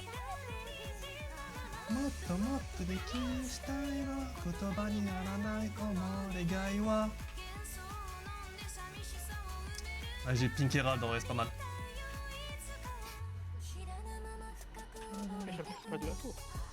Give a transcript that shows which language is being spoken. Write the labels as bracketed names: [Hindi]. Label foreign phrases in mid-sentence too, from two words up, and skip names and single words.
[Japanese] もっともっとできるしたいの言葉にならないこの願いは [French] Ah, j'ai Pink Herald, en vrai, c'est pas mal. J'avoue que c'est pas de la tour.